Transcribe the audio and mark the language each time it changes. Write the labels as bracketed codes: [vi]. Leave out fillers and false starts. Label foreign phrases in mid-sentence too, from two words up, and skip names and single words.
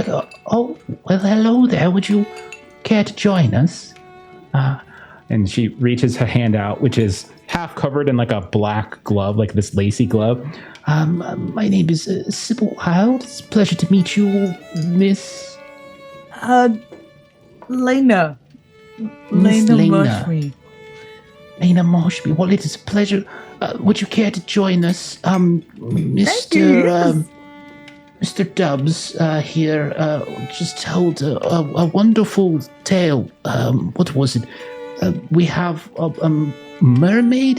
[en] Oh, well, hello there. Would you care to join us? and she reaches her hand out, which is half covered in like a black glove, like this lacy glove. My name is Sybil Wild. It's a pleasure to meet you, Miss... Lena. Miss Lena Lena. Marshme. Lena Marshme. Well, it is a pleasure. Would you care to join us? Mr. Mr. Dubs here just told a wonderful tale. What was it? We have a mermaid.